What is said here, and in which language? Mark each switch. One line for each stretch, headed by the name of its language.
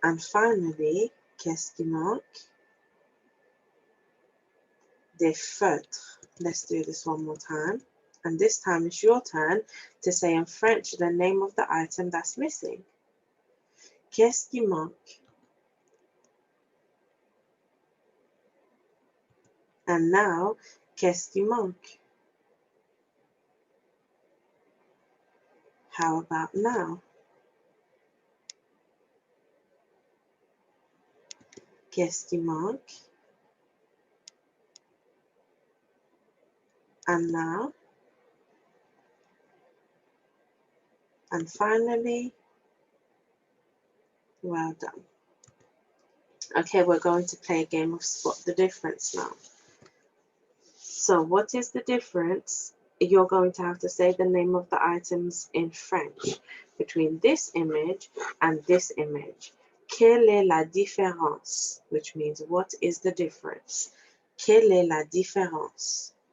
English: And finally,
French: qu'est-ce qui manque? Des feutres.
English: Let's do this one more time. And this time it's your turn to say in French the name of the item that's missing.
French: Qu'est-ce qui manque?
English: And now,
French: qu'est-ce qui manque?
English: How about now?
French: Qu'est-ce qui manque?
English: And now? And finally? Well done. Okay, we're going to play a game of spot the difference now. So what is the difference? You're going to have to say the name of the items in French between this image and this image.
French: Quelle est la différence?
English: Which means what is the difference?
French: Quelle est la différence?